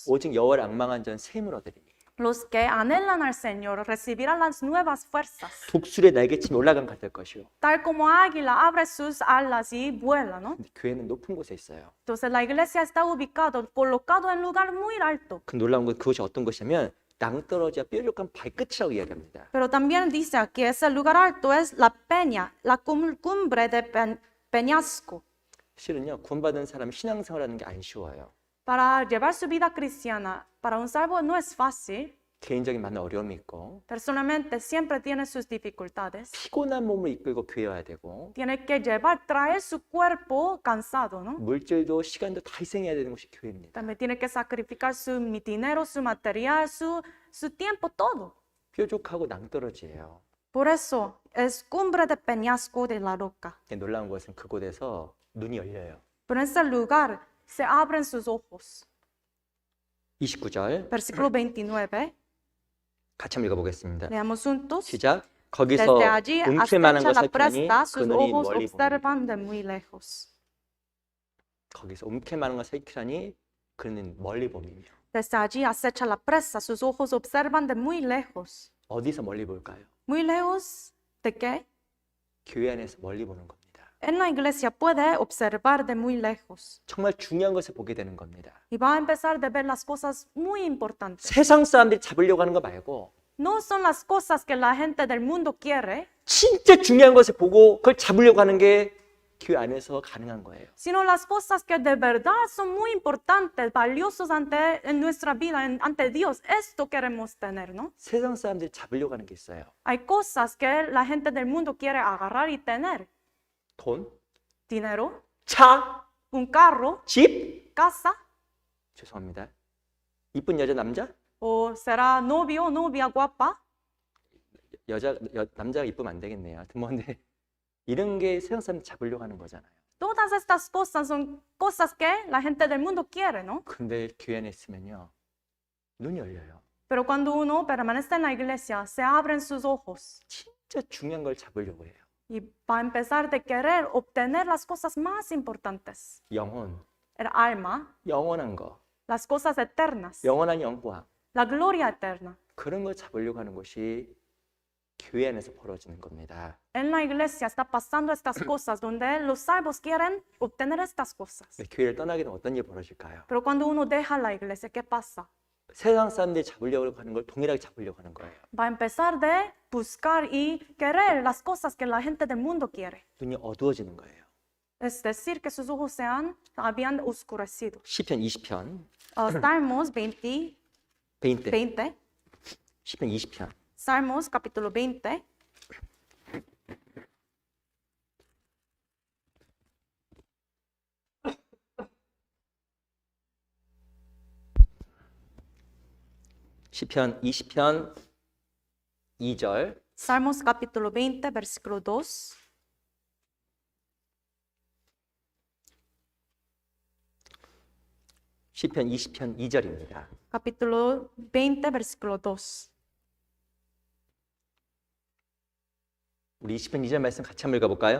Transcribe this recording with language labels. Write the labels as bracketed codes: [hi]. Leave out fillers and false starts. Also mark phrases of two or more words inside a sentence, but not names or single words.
[ko] 오직 여호와를 앙망한 자는 샘을 얻으리니. [es] Los que anhelan al Señor recibirán las nuevas fuerzas. [ko] 독수리의 날개침이 올라간 것 같을 것이요. [es] Tal como águila abre sus alas y vuela, ¿no? [ko] 근데 교회는 높은 곳에 있어요. [es] Entonces la iglesia está ubicado, colocado en lugar muy alto. [ko] 그 놀라운 건 그것이 어떤 것이냐면 낭떠러지와 뾰족한 발끝이라고 이야기합니다. [es] Pero también dice que ese lugar alto es la peña, la cumbre de peñasco. [ko] 실은요, 구원받은 사람이 신앙생활하는 게 안 쉬워요. [es] Para llevar su vida cristiana, para un salvo no es fácil. [ko] 개인적인 많은 어려움이 있고 [es] Personalmente siempre tiene sus dificultades. [ko] 피곤한 몸을 이끌고 교회 와야 되고 [es] Tiene que llevar, traer su cuerpo cansado, ¿no? [ko] 물질도 시간도 다 희생해야 되는 것이 교회입니다. [es] También tiene que sacrificar su dinero, su material, su tiempo, todo. [ko] 뾰족하고 낭떠러지예요. [es] Por eso es cumbre de peñasco de la roca. [ko] 놀라운 것은 그곳에서 눈이 열려요. [es] Pero en ese lugar se abren sus ojos. [ko] 29절 [es] Versículo 29. [ko] 같이 한번 읽어보겠습니다. [es] Leamos juntos. [ko] 시작. 거기서 [es] Desde allí [ko] 움킬만한 [es] acecha la [ko] 것을 보니 [es] presta, sus [ko] 그늘이 [es] ojos [ko] 멀리 보니. [es] observan de muy lejos. [ko] 거기서 움킬만한 것을 살피라니 그는 멀리 봄이며. [es] Desde allí acecha la presa, sus ojos observan de muy lejos. [ko] 어디서 멀리 볼까요? [es] ¿Muy lejos de qué? [ko] 교회 안에서 멀리 보는 겁니다. [es] En la iglesia puede observar de muy lejos. [ko] 정말 중요한 것을 보게 되는 겁니다. [es] Y va a empezar a ver las cosas muy importantes. [ko] 세상 사람들이 잡으려고 하는 거 말고 [es] No son las cosas que la gente del mundo quiere, [ko] 진짜 중요한 것을 보고 그걸 잡으려고 하는 게 교회 안에서 가능한 거예요. [es] sino las cosas que de verdad son muy importantes, valiosos en nuestra vida, ante Dios. Esto queremos tener, ¿no? [ko] 세상 사람들이 잡으려고 하는 게 있어요. [es] Hay cosas que la gente del mundo quiere agarrar y tener. [ko] 돈, [es] Dinero, [ko] 차, [es] un carro, [ko] 집. [es] casa, [ko] 죄송합니다. 이쁜 여자 남자? [es] o será novio o novia guapa. [ko] 남자가 이쁘면 안 되겠네요. 하여튼 뭐 근데 이런 게 세상 사람 잡으려고 하는 거잖아요. [es] Todas estas cosas son cosas que la gente del mundo quiere, ¿no? [ko] 근데 교회 안에 있으면요. 눈이 열려요. [es] Pero cuando uno permanece en la iglesia, se abren sus ojos [ko] 진짜 중요한 걸 잡으려고 해요. [es] y va a empezar de querer obtener las cosas más importantes. [ko] 영혼, [es] El alma, [ko] 영원한 거, [es] las cosas eternas, [ko] 영원한 영광. [es] la gloria eterna. [ko] 그런 걸 잡으려고 하는 것이 교회 안에서 벌어지는 겁니다. [es] En la iglesia está pasando estas cosas donde los salvos quieren obtener estas cosas. [ko] 교회를 떠나게 되면 어떤 일이 벌어질까요? [es] Pero cuando uno deja la iglesia, ¿qué pasa? [ko] 세상 사람들이 잡으려고 하는 걸 동일하게 잡으려고 하는 거예요. [es] Va a empezar de buscar y querer las cosas que la gente del mundo quiere. [ko] 눈이 어두워지는 거예요. [es] Es decir, que sus ojos habían oscurecido. [ko] 시편 20편, [es] Salmos 20, [ko] 20, 시편 20편. [es] Salmos capítulo 20. [ko] 시편 20편 2절. [es] Salmos capítulo 20, versículo 2. [ko] 시편 20편 2절입니다. [es] Capítulo 20, versículo 2. [ko] 우리 20편 2절 말씀 같이 한번 읽어볼까요?